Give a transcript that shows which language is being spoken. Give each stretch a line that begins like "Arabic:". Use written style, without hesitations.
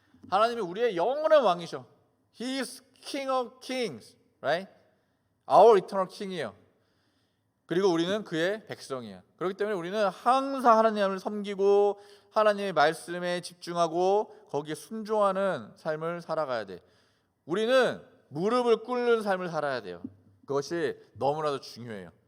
Korean: 하나님이 우리의 영원한 왕이셔.
English: He is King of Kings, right? Our eternal King이에요.
Korean: 그리고 우리는 그의 백성이에요. 그렇기 때문에 우리는 항상 하나님을 섬기고 하나님의 말씀에 집중하고 거기에 순종하는 삶을 살아가야 돼. 우리는 무릎을 꿇는 삶을 살아야 돼요. 그것이 너무나도 중요해요.